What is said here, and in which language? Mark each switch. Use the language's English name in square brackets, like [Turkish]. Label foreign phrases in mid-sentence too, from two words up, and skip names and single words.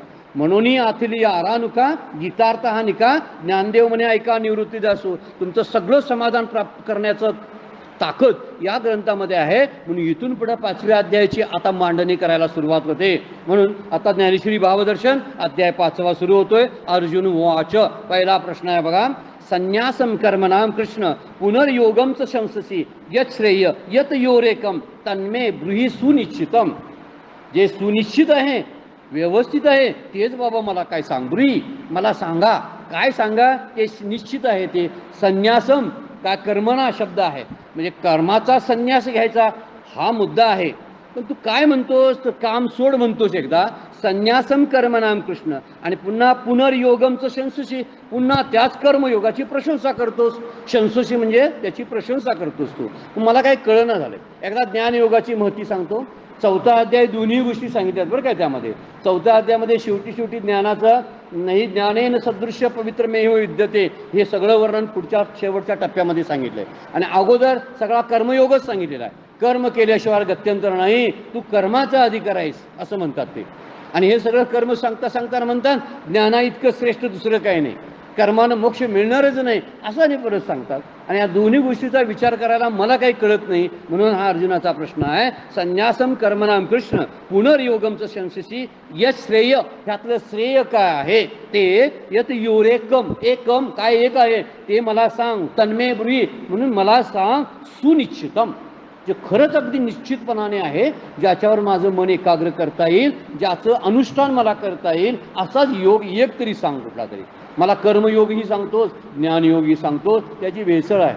[Marathi] म्हणून आथिली आरानुका गीतार्थ हा निका ज्ञानदेव म्हणे ऐका निवृत्तीदासो. तुमचं सगळं समाधान प्राप्त करण्याचं ताकद या ग्रंथामध्ये आहे. म्हणून इथून पुढे 5व्या अध्यायाची आता मांडणी करायला सुरुवात होते. म्हणून आता ज्ञानेश्वरी भावदर्शन अध्याय 5वा सुरू होतोय. अर्जुन वाच, पहिला प्रश्न आहे बघा. [Sanskrit] संन्यासम कर्मणाम कृष्ण पुनर्योगमच शंससी यत श्रेय यत योरेकम तन्मे ब्रूहि सुनिश्चितम. [Marathi] जे सुनिश्चित आहे, व्यवस्थित आहे, तेच बाबा मला काय सांग, ब्रूहि मला सांगा, काय सांगा ते निश्चित आहे. ते संन्यासम का कर्मणा शब्द आहे, म्हणजे कर्माचा संन्यास घ्यायचा हा मुद्दा आहे. पण तू काय म्हणतोस, तर काम सोड म्हणतोस एकदा. [Sanskrit] संन्यासम कर्मणाम कृष्ण [Marathi] आणि पुन्हा [Sanskrit] पुनर्योगमचं शंसशी, [Marathi] पुन्हा त्याच कर्मयोगाची प्रशंसा करतोस. शंसशी म्हणजे त्याची प्रशंसा करतोस तू. मला काही कळना झालंय. एकदा ज्ञानयोगाची महती सांगतो. 4था अध्याय दोन्ही गोष्टी सांगितल्यात बरं काय त्यामध्ये. 4थ्या अध्यायामध्ये शेवटी ज्ञानाचं नाही [Sanskrit] ज्ञानेन सदृश्य पवित्र मेह विद्यते [Marathi] हे सगळं वर्णन पुढच्या शेवटच्या टप्प्यामध्ये सांगितलंय. आणि अगोदर सगळा कर्मयोगच सांगितलेला आहे. कर्म केल्याशिवाय गत्यंतर नाही, तू कर्माचा अधिकार आहेस असं म्हणतात ते. आणि हे सगळं कर्म सांगताना म्हणतात ज्ञाना इतकं श्रेष्ठ दुसरं काही नाही, कर्मानं मोक्ष मिळणारच नाही असं आणि परत सांगतात. आणि या दोन्ही गोष्टीचा विचार करायला मला काही कळत नाही. म्हणून हा अर्जुनाचा प्रश्न आहे. [Sanskrit] संन्यासम कर्मणाम कृष्ण पुनर्योगमचं शंससी यत श्रेय, [Marathi] ह्यातलं श्रेय काय आहे ते [Sanskrit] यत योरेकम, [Marathi] एकम काय एक आहे ते मला सांग. [Sanskrit] तन्मे ब्रूहि [Marathi] म्हणून मला सांग. सुनिश्चितम जे खरंच अगदी निश्चितपणाने आहे, ज्याच्यावर माझं मन एकाग्र करता येईल, ज्याचं अनुष्ठान मला करता येईल असाच योग एक तरी सांग कुठला तरी. मला कर्मयोगही सांगतोस, ज्ञानयोगही सांगतोस, त्याची भेसळ आहे.